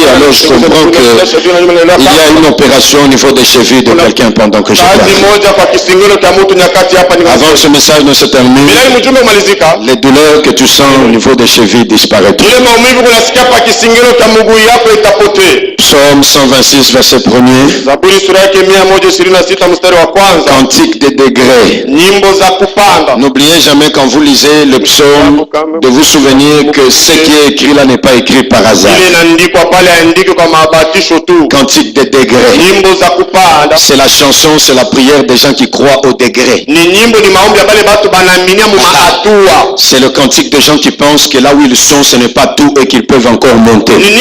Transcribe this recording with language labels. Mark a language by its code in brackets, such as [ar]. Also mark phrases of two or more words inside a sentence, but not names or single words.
[fr] Alors je comprends qu'il y a une opération au niveau des chevilles de quelqu'un pendant que je parle. Avant que ce message ne se termine, les douleurs que tu sens au niveau des chevilles disparaîtront. Psaume Psaume 126, verset 1er. [sw] Zaburi sura yake 126 mstari wa kwanza. [fr] Cantique des degrés. [sw] Nyimbo za kupanda. [fr] N'oubliez jamais quand vous lisez le psaume de vous souvenir que ce qui est écrit là n'est pas écrit par hasard. Cantique des degrés. C'est la chanson, c'est la prière des gens qui croient au degré. C'est le cantique des gens qui pensent que là où ils sont, ce n'est pas tout et qu'ils peuvent encore monter.